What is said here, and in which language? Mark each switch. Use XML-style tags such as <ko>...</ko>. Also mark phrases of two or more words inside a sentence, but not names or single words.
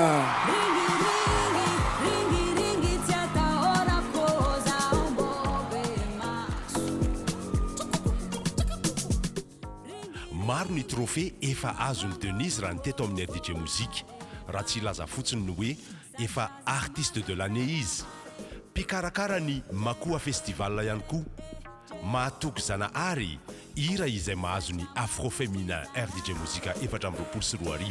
<mg>Maro ny trophée efa azony Denise raha ny teto amin'ny Rdj Mozika. Raha tsy ilaza fotsiny ny hoe efa</mg> <fr>artiste de l'année</fr> <mg>izy. Mpikarakara ny Makoa Festival ihany koa. Mahatoky Zanahary hira izay mahazo ny afro-féminin Rdj Mozika 2024.</mg>